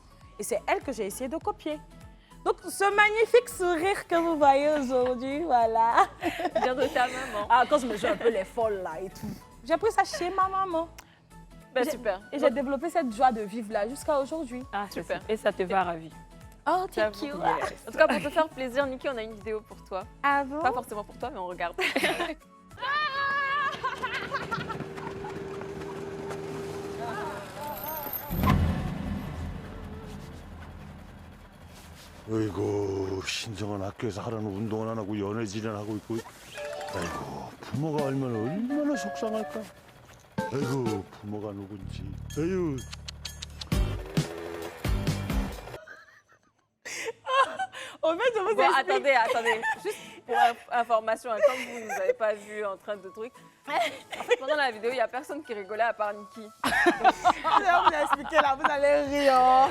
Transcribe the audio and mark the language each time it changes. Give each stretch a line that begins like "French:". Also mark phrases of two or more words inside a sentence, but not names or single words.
French: Et c'est elle que j'ai essayé de copier. Donc, ce magnifique sourire que vous voyez aujourd'hui, voilà. Vient de ta maman. Ah, quand je me joue un peu les folles là et tout. J'ai pris ça chez ma maman. Ben, super. Et j'ai développé cette joie de vivre là jusqu'à aujourd'hui. Ah, c'est Super. super. Et ça te va ravir.
English: Oh,
French: J'avoue.
English: thank you.
French: En tout cas, pour te faire plaisir, Niki, on a une vidéo pour toi. Ah bon? Pas forcément pour toi, mais on regarde.
Korean: 어이구 신성한 학교에서 하라는 운동은 안 하고 연애질을 하고 있고 아이고 부모가 알면 얼마나 속상할까 아이고 부모가 누군지 아유
French: En fait, je vous Bon, explique. attendez. Juste pour information, hein, comme vous ne nous avez pas vu en train de truc, en fait, pendant la vidéo, il n'y a personne qui rigolait à part Niki. Je vais vous expliquer là, vous allez rire.